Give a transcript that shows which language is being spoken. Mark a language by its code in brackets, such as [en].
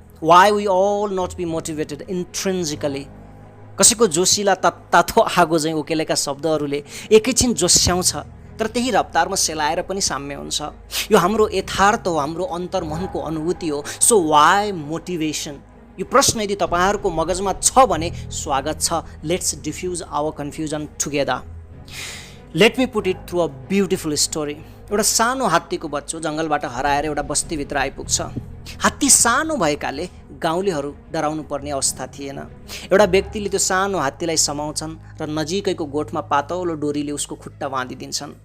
[en] Why we all not be motivated intrinsically? [ne] कसैको जोसिला तातो आगो चाहिँ उकेलेका शब्दहरूले एकैछिन जोस्याउँछ, तर त्यही रफ्तारमा सेलाएर पनि साम्य हुन्छ। यो हाम्रो यथार्थ हो, हाम्रो अन्तर्मनको अनुभूति हो। [en] So why motivation? [ne] यो प्रश्न यदि तपाईँहरूको मगजमा छ भने स्वागत छ। [en] Let's defuse our confusion together. Let me put it through a beautiful story. [ne] एउटा सानो हात्तीको बच्चो जङ्गलबाट हराएर एउटा बस्तीभित्र आइपुग्छ। हात्ती सानो भएकाले गाउँलेहरू डराउनु पर्ने अवस्था थिएन। एउटा व्यक्तिले त्यो सानो हात्तीलाई समाउँछन् र नजिकैको गोठमा पातलो डोरीले उसको खुट्टा बाँधिदिन्छन्।